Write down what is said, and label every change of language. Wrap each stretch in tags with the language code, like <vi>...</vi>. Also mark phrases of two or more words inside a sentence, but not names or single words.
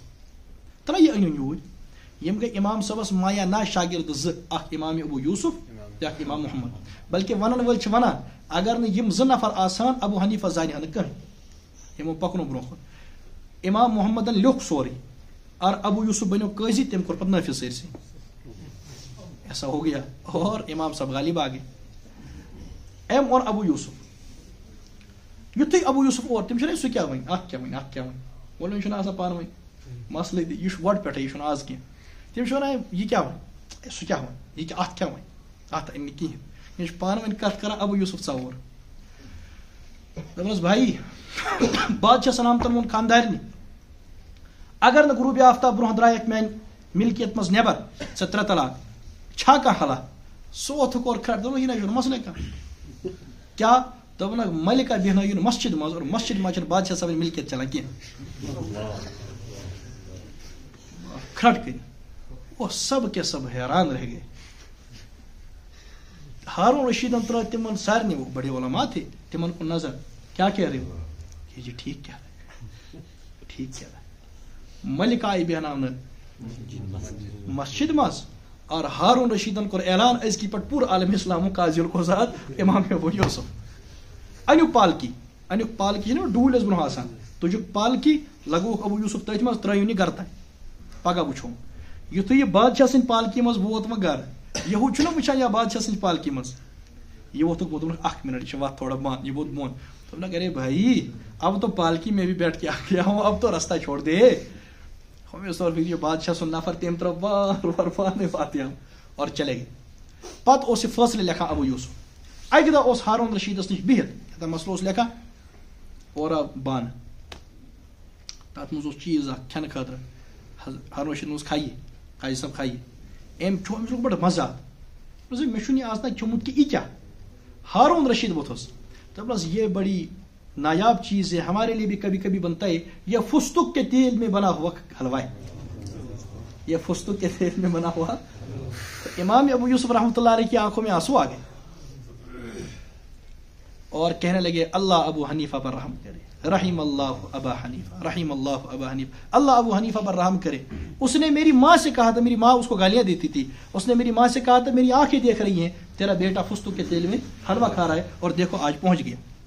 <ks>یوسف ترٛا یہِ أنِو یوٗرۍ یِم گٔے امام صٲبس مایا نا شاگرد 2 اکھ امام ابو یوسف بیاکھ امام محمد بلکہ ونن ول چھ ونان اگر نہ یم زٕ نفر آسان ابو حنیفہ زانہِ ہا نہٕ کٕہٕنۍ یمو پکنو برونٛہہ کُن امام محمدن لیوٚکھ سورُے اور ابو یوسف بنیو قاضی تم کور پتہٕ نافذ سٲرسٕے</ks> <ur>ایسا ہو گیا اور امام صاحب غالب آ گئے</ur> <ks>ایم اور ابو یوسف یُتھُے ابو یوسف اور تم چھُنہ سُہ کیٛاہ وۄنۍ اَتھ کیٛاہ وۄنۍ اَتھ کیٛاہ وۄنۍ وۄنۍ چھُنہٕ آسان پانہٕ ؤنۍ مسلہٕ تہِ یہِ چھُ گۄڈٕ پٮ۪ٹھَے یہِ چھُنہٕ آز کینٛہہ تِم چھِ وَنان یہِ کیٛاہ وۄنۍ سُہ کیٛاہ وۄنۍ یہِ کیٛاہ اَتھ کیٛاہ وۄنۍ اَتھ اَنہِ نہٕ کِہیٖنۍ یہِ چھُ پانہٕ ؤنۍ کَتھ کَران ابو یوسف ژوٚر دوٚپنَس بھایی بادشاہ سلامتن ووٚن خاندارنہِ اگر نہٕ غروٗبِ آفتاب برونٛہہ درٛایَکھ میٛانہِ مِلکِیت منٛز نٮ۪بر ژےٚ 3 طلاق چھا کانٛہہ حلا سُہ اوتھُکھ اور کھڑ دوٚپُن یہِ نہ چھُنہٕ مسلے کانٛہہ کیٛاہ دوٚپُنکھ ملکہ بیٚہنٲیِن مسجد منٛز اور مسجد منٛز چھنہٕ بادشاہ صٲبٕنۍ مِلکِیت چلان کینٛہہ کھڑ کٔرِتھ</ks> <ur>وہ سب کے سب حیران رہ گئے</ur> <ks>ہارون رشیدن ترٲو تمن سارنٕے</ks> <ur>وہ بڑے علماء تھے</ur> <ks>تمن کُن نظر</ks> <ur>کیا کہہ رہے ہو یہ جی ٹھیک کہہ رہے ٹھیک کہہ رہے</ur> <ks>ملک آئی بیاناونہٕ مسجد مز اور ہارون رشیدن کور اعلان أزکی پٮ۪ٹھ پوٗرٕ عالم اسلام قاضی القضات امام ابو یوسف انیُک پالکی چھِنہ ڈوٗلۍ ٲس برونٛہہ آسان تُجُکھ پالکی لگووُکھ ابو یوسف تٔتھۍ منٛز ترٲیِن یہِ گرٕ تانۍ پگہہ وٕچھو یُتھُے یہِ بادشاہ سٕنٛدِ پالکی منٛز ووت وۄنۍ گرٕ یہوٗد چھُنہ وٕچھان یا بادشاہ سٕنٛدِ پالکی منٛز یہ ووتُکھ دوٚپُکھ 1 منٹ یہِ چھِ وَتھ تھوڑا بنٛد یہِ ووت بۄن دوٚپنکھ</ks> <ur>ارے بھائی اب تو پالکی میں بھی بیٹھ کے آ گیا ہوں اب تو رستہ چھوڑ دے</ur> <ks>ہمیں طور پہ یہ بادشاہ سُنٛد نفر تٔمۍ ترٲو وار پانے فاتحہ</ks> <ur>اور چلے گئے</ur> <ks>پتہٕ اوس یہِ فٲصلہٕ لیکھان ابو یوسف اکہِ دۄہ اوس ہارون رشیدس نِش بِہِتھ کیٛاہ مسلہٕ اوس لیکھان اور بانہٕ تتھ منٛز اوس چیٖز اکھ کھٮ۪نہٕ خٲطرٕ ہارون رشیدن اوس کھایہِ قاضی صٲب کھایہِ أمۍ لوٚگ بڑٕ مزاق مےٚ چھُنہٕ یہِ آز تام کھیوٚمُت کہِ یہِ کیٛاہ ہارون رشید ووٚتھُس دوٚپنس</ks> <ur>یہ بڑی نایاب چیز ہے ہمارے لیے بھی کبھی کبھی بنتا ہے یہ فستق کے تیل میں بنا ہوا حلوہ ہے یہ فستق کے تیل میں بنا ہوا امام ابو یوسف رحمۃ اللہ علیہ کی آنکھوں میں آنسو آ گئے اور کہنے لگے اللہ ابو حنیفہ پر رحم کرے</ur> <ar>رحیم اللہ ابا حنیفہ رحیم اللہ ابا حنیفہ</ar> <ur>اللہ ابو حنیفہ پر رحم کرے اس نے میری ماں سے کہا تھا میری ماں اس کو گالیاں دیتی تھی اس نے میری ماں سے کہا تھا میری آنکھیں دیکھ رہی ہیں تیرا بیٹا فستق کے تیل میں حلوہ کھا رہا ہے اور دیکھو آج پہنچ گیا</ur>